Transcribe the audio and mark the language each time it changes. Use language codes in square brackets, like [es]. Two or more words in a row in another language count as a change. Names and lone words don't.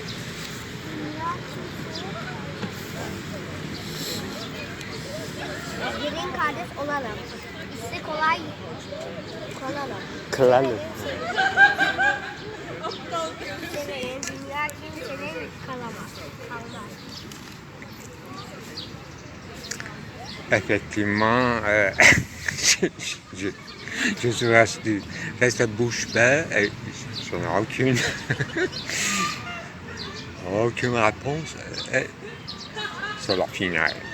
[tr] Dünya gelin kardeş olalım. İşi kolay kılalım. Kılalım. Sevelim. Dünya kimsenin kalamaz. Kalmaz. [fr] Effectivement, je reste bouche bée et je n'ai aucune réponse sur la finale.